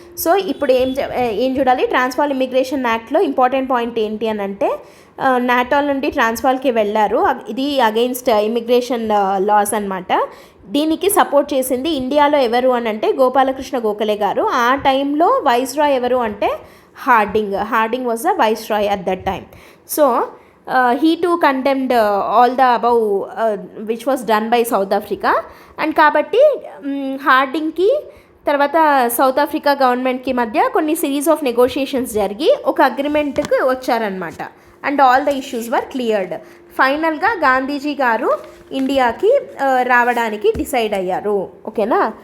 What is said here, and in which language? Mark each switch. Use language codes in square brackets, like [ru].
[te] So ఇప్పుడు ఏం చూడాలి, ట్రాన్స్వాల్ ఇమిగ్రేషన్ యాక్ట్లో ఇంపార్టెంట్ పాయింట్ ఏంటి అని అంటే నాటాల్ నుండి ట్రాన్స్వాల్కి వెళ్ళారు. ఇది అగెయిన్స్ట్ ఇమిగ్రేషన్ లాస్ అనమాట. దీనికి సపోర్ట్ చేసింది ఇండియాలో ఎవరు అని అంటే గోపాలకృష్ణ గోఖలే గారు. ఆ టైంలో వైస్రాయ్ ఎవరు అంటే [en] Harding was the viceroy at that time. So he too condemned all the above which was done by South Africa. [te] And కాబట్టి హార్డింగ్కి తర్వాత సౌత్ ఆఫ్రికా గవర్నమెంట్కి మధ్య కొన్ని సిరీస్ ఆఫ్ నెగోషియేషన్స్ జరిగి ఒక అగ్రిమెంట్కి వచ్చారనమాట. [en] And all the issues were cleared. [te] ఫైనల్గా గాంధీజీ గారు ఇండియాకి రావడానికి డిసైడ్ అయ్యారు. ఓకేనా.